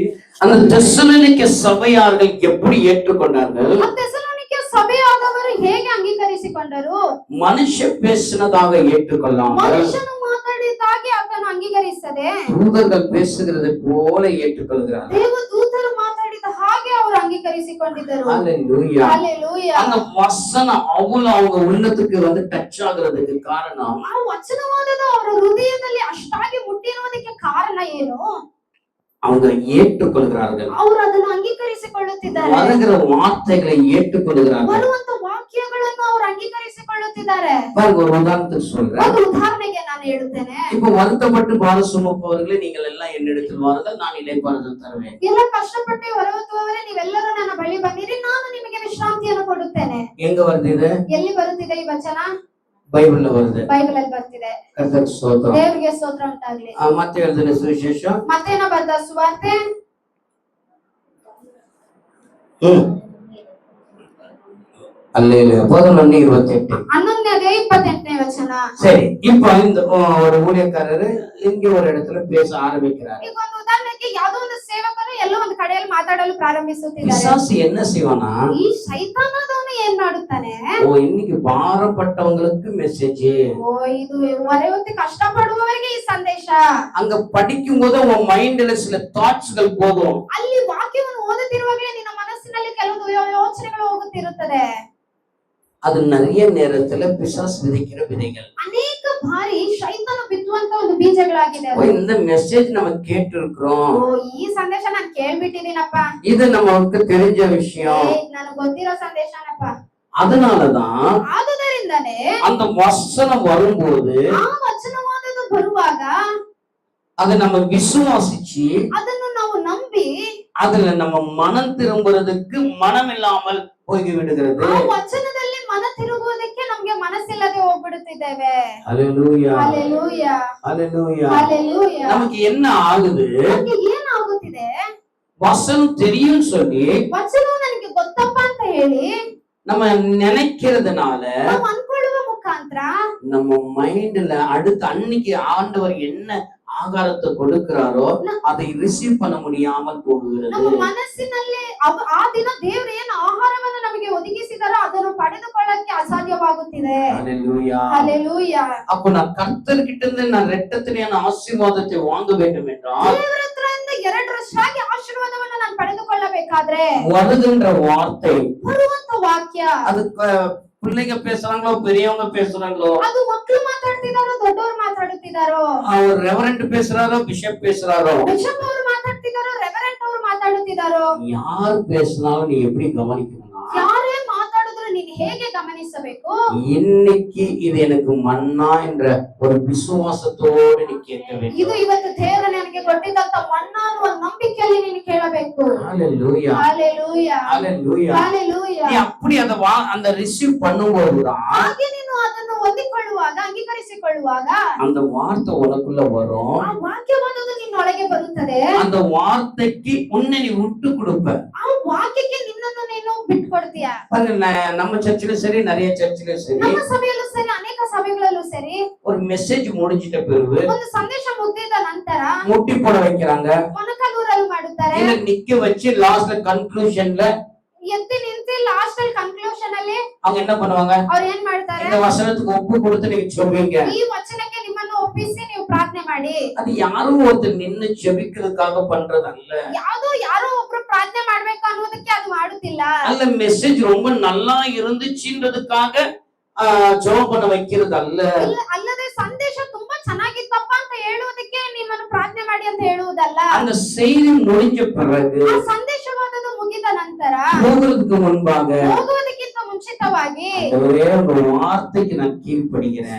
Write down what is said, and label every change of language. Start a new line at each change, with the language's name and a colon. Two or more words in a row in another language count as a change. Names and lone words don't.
Tamil: அந்த தெசலோனிக்க சபையார்கள் எப்படி ஏற்றுக்கொண்டார்கள்?
Kannada: தெசலோனிக்க சபையாದವರು ಹೇಗೆ ಅಂಗೀಕರಿಸಿಕೊಂಡರು?
Tamil: மனுஷ பேசினதாக ஏற்றுக்கொள்ளாமல்,
Kannada: ಮನುಷ್ಯನು ಮಾತಾಡಿದಾಗೆ ಅದನ್ನು ಅಂಗೀಕರಿಸದೆ,
Tamil: தூதர்கள் பேசுகிறது போல ஏற்றுக்கொள்கிறார்கள்.
Kannada: ದೇವದೂತರು ಮಾತಾಡಿದ ಹಾಗೆ ಅವರು ಅಂಗೀಕರಿಸಿಕೊಂಡಿದ್ದರು.
Tamil: ஹalleluya.
Kannada: ಹಲ್ಲೆಲೂಯಾ.
Tamil: அந்த வசனம் அவ்வளவு அவங்க உள்ளத்துக்கு வந்து டச் ஆகுறதுக்கு காரணம்,
Kannada: ಆ ವಚನವಾದದ್ದು ಅವರ ಹೃದಯದಲ್ಲಿ ಅಷ್ಟಾಗಿ ಮುಟ್ಟಿರುವುದಕ್ಕೆ ಕಾರಣ ಏನು?
Tamil: அவங்க ஏற்றுக்கொள்கிறார்கள்.
Kannada: ಅವರು ಅದನ್ನು ಅಂಗೀಕರಿಸಿಕೊಳ್ಳುತ್ತಿದ್ದಾರೆ.
Tamil: வருகிற வார்த்தைகளை ஏற்றுக்கொள்கிறார்கள்.
Kannada: ಬರುವಂತ ವಾಕ್ಯಗಳನ್ನು ಅವರು ಅಂಗೀಕರಿಸಿಕೊಳ್ಳುತ್ತಿದ್ದಾರೆ.
Tamil: பாருங்க, ஒரு உதாரணத்துக்கு சொல்றேன்.
Kannada: ಒಂದು ಉದಾಹರಣೆಗೆ ನಾನು ಹೇಳುತ್ತೇನೆ.
Tamil: இப்போ வருத்தப்பட்டு பார சுமப்பவர்களே நீங்கள் எல்லாம் என்னிடத்தில் வாருங்கள், நான் இளைப்பாறுதல் தருவேன்.
Kannada: ಎಲ್ಲ ಕಷ್ಟಪಟ್ಟು ಹೊರಹುತ್ತುವವರೇ ನೀವೆಲ್ಲರೂ ನನ್ನ ಬಳಿ ಬನ್ನಿರಿ, ನಾನು ನಿಮಗೆ ವಿಶ್ರಾಂತಿಯನ್ನು ಕೊಡುತ್ತೇನೆ.
Tamil: எங்க வருது இது?
Kannada: ಎಲ್ಲಿ ಬರುತ್ತಿದೆ ಈ ವಚನ?
Tamil: ಬೈಬಲ್ல வருது.
Kannada: ಬೈಬಲ್ ಅಲ್ಲಿ ಬರ್ತಿದೆ. ಕರ್ತನಿಗೆ ಸ್ತೋತ್ರ. ದೇವರಿಗೆ ಸ್ತೋತ್ರ ಉಂಟಾಗಲಿ. ಮತ್ತೆ ಹೇಳಿದ ಸುವಿಶೇಷ, ಮತ್ತೇನ ಬರೆದ ಸುವಾರ್ತೆ
Tamil: அல்லேலூயா 11:28.
Kannada: 11:28 ವಚನ.
Tamil: சரி, இப்போ இந்த ஒரு ஊழியக்காரரு இங்க ஒரு இடத்துல பேச ஆரம்பிக்கிறார்.
Kannada: ಈಗ ಒಂದು ಉದಾಹರಣೆಗೆ ಯಾವುದೋ ಒಂದು ಸೇವಕನು ಎಲ್ಲೋ ಒಂದು ಕಡೆಯಲ್ಲಿ ಮಾತಾಡಲು ಪ್ರಾರಂಭಿಸುತ್ತಿದ್ದಾರೆ.
Tamil: பிசாசு என்ன செய்வானா,
Kannada: ಈ ಶೈತಾನದವನು ಏನ್ ಮಾಡುತ್ತಾನೆ,
Tamil: ஓ இன்னைக்கு பாரப்பட்டவங்களுக்கு மெசேஜ்,
Kannada: ಓ ಇದು ಹೊರಹೊತ್ತಿ ಕಷ್ಟಪಡುವವರಿಗೆ ಈ ಸಂದೇಶ.
Tamil: அங்க படிக்கும் போது உன் மைண்ட்ல சில தாட்ஸ்கள் போகும்.
Kannada: ಅಲ್ಲಿ ವಾಕ್ಯವನ್ನು ಓದುತ್ತಿರುವಾಗಲೇ ನಿನ್ನ ಮನಸ್ಸಿನಲ್ಲಿ ಕೆಲವು ಯೋಚನೆಗಳು ಹೋಗುತ್ತಿರುತ್ತದೆ.
Tamil: அது நிறைய நேரத்துல பிசாசு விதைக்கிற விதைகள்.
Kannada: ಅನೇಕ ಬಾರಿ ಶೈತಾನ ಬಿತ್ತುವಂತ ಒಂದು ಬೀಜಗಳಾಗಿದೆ.
Tamil: இந்த மெசேஜ் நம்ம கேட்டு இருக்கிறோம்,
Kannada: ಓ ಈ ಸಂದೇಶ ನಾನು ಕೇಳ್ಬಿಟ್ಟಿದ್ದೀನಪ್ಪ,
Tamil: இது நமக்கு தெரிஞ்ச விஷயம்,
Kannada: ನನಗೆ ಗೊತ್ತಿರೋ ಸಂದೇಶನಪ್ಪ.
Tamil: அதனாலதான்
Kannada: ಆದುದರಿಂದನೇ
Tamil: அந்த வசனம் வரும்போது
Kannada: ಆ ವಚನವಾದದ್ದು ಬರುವಾಗ
Tamil: அதை நம்ம விசுவாசிச்சு
Kannada: ಅದನ್ನು ನಾವು ನಂಬಿ
Tamil: அதுல நம்ம மனம் திரும்புறதுக்கு மனம் இல்லாமல் போய் விடுகிறது.
Kannada: ಆ ವಚನದಲ್ಲಿ ಮನ ತಿರುಗುವುದಕ್ಕೆ ನಮಗೆ ಮನಸ್ಸಿಲ್ಲದೆ ಹೋಗ್ಬಿಡುತ್ತಿದ್ದೇವೆ.
Tamil: ஹalleluya,
Kannada: ಹಲ್ಲೆಲೂಯಾ,
Tamil: ஹalleluya.
Kannada: ಹಲ್ಲೆಲೂಯಾ.
Tamil: நமக்கு என்ன ஆகுது,
Kannada: ನಮಗೆ ಏನಾಗುತ್ತಿದೆ,
Tamil: வசனம் தெரியும் சொல்லி
Kannada: ವಚನ ನನಗೆ ಗೊತ್ತಪ್ಪ ಅಂತ ಹೇಳಿ
Tamil: நம்ம நினைக்கிறதுனால
Kannada: ನಾವು ಅನ್ಕೊಳ್ಳುವ ಮುಖಾಂತರ
Tamil: நம்ம மைண்ட்ல அடுத்த அன்னைக்கு ஆண்டவர் என்ன ஆகாரத்தை கொடுக்கிறாரோ அதை ரிசீவ் பண்ண முடியாமல் போகுகிறது.
Kannada: ನಮ್ಮ ಮನಸ್ಸಿನಲ್ಲಿ ಆ ದಿನ ದೇವರು ಏನು ಆಹಾರವನ್ನು ನಮಗೆ ಒದಗಿಸಿದಾರೋ ಅದನ್ನು ಪಡೆದುಕೊಳ್ಳಕ್ಕೆ ಅಸಾಧ್ಯವಾಗುತ್ತಿದೆ.
Tamil: ஹalleluya,
Kannada: ಹಲ್ಲೆಲೂಯಾ.
Tamil: அப்ப நான் கர்த்தர்கிட்ட இருந்து நான் இரட்டத்தனையான ஆசீர்வாதத்தை வாங்க வேண்டும் என்றால்
Kannada: ದೇವರ ಹತ್ರದಿಂದ ಎರಡರಷ್ಟಾಗಿ ಆಶೀರ್ವಾದವನ್ನು ನಾನು ಪಡೆದುಕೊಳ್ಳಬೇಕಾದ್ರೆ
Tamil: வருகின்ற வார்த்தை,
Kannada: ಬರುವಂತ ವಾಕ್ಯ
Tamil: அது பிள்ளைங்க பேசுறாங்களோ பெரியவங்க பேசுறாங்களோ,
Kannada: ಅದು ಮಕ್ಕಳು ಮಾತಾಡ್ತಿದಾರೋ ದೊಡ್ಡವರು ಮಾತಾಡುತ್ತಿದಾರೋ,
Tamil: அவர் ரெவரண்ட் பேசுறாரோ பிஷப் பேசுறாரோ,
Kannada: ಬಿಷಪ್ ಅವರು ಮಾತಾಡ್ತಿದಾರೋ ರೆವರೆಂಟ್ ಅವರು ಮಾತಾಡುತ್ತಿದಾರೋ,
Tamil: யார் பேசினாலும் நீ எப்படி கவனிக்கணும்னா,
Kannada: ಯಾರೇ ಮಾತಾಡಿದ್ರು ನೀನು ಹೇಗೆ ಗಮನಿಸಬೇಕು?
Tamil: இன்னைக்கு இது எனக்கு மன்னா என்ற ஒரு விசுவாசத்தோடு நீ கேட்க வேண்டும்.
Kannada: ಇದು ಇವತ್ತು ದೇವರು ನನಗೆ ಕೊಟ್ಟಿದ್ದಂತ ಮನ್ನಾ ಅನ್ನುವ ನಂಬಿಕೆಯಲ್ಲಿ ನೀನು ಕೇಳಬೇಕು.
Tamil: ஹalleluya,
Kannada: ಹalleluya,
Tamil: ஹalleluya.
Kannada: ಹalleluya.
Tamil: நீ அப்படி அந்த ரிசீவ் பண்ணும்போதுதான்
Kannada: ಹಾಗೆ ನೀನು ಅದನ್ನು ಹೊಂದಿಕೊಳ್ಳುವಾಗ, ಅಂಗೀಕರಿಸಿಕೊಳ್ಳುವಾಗ
Tamil: அந்த வார்த்தை உனக்குள்ள வரும்.
Kannada: ಆ ವಾಕ್ಯವಾದದ್ದು ನಿನ್ನೊಳಗೆ ಬರುತ್ತದೆ.
Tamil: அந்த வார்த்தைக்கு உன்னை நீ விட்டு கொடுப்ப.
Kannada: ಆ ವಾಕ್ಯಕ್ಕೆ ನಿನ್ನನ್ನು ನೀನು ಬಿಟ್ಕೊಡ್ತೀಯ.
Tamil: பாருங்க, நம்ம சர்ச்சிலும் சரி, நிறைய சர்ச்சிலும் சரி,
Kannada: ನಮ್ಮ ಸಭೆಯಲ್ಲೂ ಸರಿ, ಅನೇಕ ಸಭೆಗಳಲ್ಲೂ ಸರಿ,
Tamil: ஒரு மெசேஜ் முடிஞ்சிட்ட பிறகு
Kannada: ಒಂದು ಸಂದೇಶ ಮುಗಿದ ನಂತರ
Tamil: முட்டி போட வைக்கிறாங்க,
Kannada: ಮೊಣಕಾಲೂರಲು ಮಾಡುತ್ತಾರೆ,
Tamil: இல்ல நிக்க வச்சு லாஸ்ட்ல கன்க்ளூஷன்ல
Kannada: ಎತ್ತಿ ನಿಂತಿ ಲಾಸ್ಟ್ ಅಲ್ಲಿ ಕನ್ಕ್ಲೂಷನ್ ಅಲ್ಲಿ
Tamil: அவங்க என்ன பண்ணுவாங்க,
Kannada: ಅವ್ರು ಏನ್ ಮಾಡ್ತಾರೆ?
Tamil: இந்த வசனத்துக்கு ஒப்பு கொடுத்து நீங்க சொல்வீங்க.
Kannada: ಈ ವಚನಕ್ಕೆ ನಿಮ್ಮನ್ನು ಒಪ್ಪಿಸಿ ನೀವು ಪ್ರಾರ್ಥನೆ ಮಾಡಿ.
Tamil: அது யாரும் ஒருத்தர் நின்னு ஜெபிக்கிறதுக்காக பண்றது அல்ல.
Kannada: ಯಾರೋ ಒಬ್ರು ಪ್ರಾರ್ಥನೆ ಮಾಡ್ಬೇಕು ಅನ್ನೋದಕ್ಕೆ ಅದು ಮಾಡುತ್ತಿಲ್ಲ.
Tamil: அல்ல, மெசேஜ் ரொம்ப நல்லா இருந்துச்சுன்றதுக்காக ஜெபம் பண்ண வைக்கிறது அல்ல.
Kannada: ಅಲ್ಲದೆ ಸಂದೇಶ ತುಂಬಾ ಚೆನ್ನಾಗಿತ್ತಪ್ಪ ಅಂತ ಹೇಳುವುದಕ್ಕೆ ನಿಮ್ಮನ್ನು ಪ್ರಾರ್ಥನೆ ಮಾಡಿ ಅಂತ ಹೇಳುವುದಲ್ಲ.
Tamil: அந்த செய்தி முடிஞ்ச பிறகு,
Kannada: ಆ ಸಂದೇಶವಾದದ್ದು ಮುಗಿದ ನಂತರ,
Tamil: போகிறதுக்கு முன்பாக,
Kannada: ಹೋಗುವುದಕ್ಕಿಂತ ಮುಂಚಿತವಾಗಿ,
Tamil: ஒரே ஒரு வார்த்தைக்கு நான் கீழ்ப்படுகிறேன்.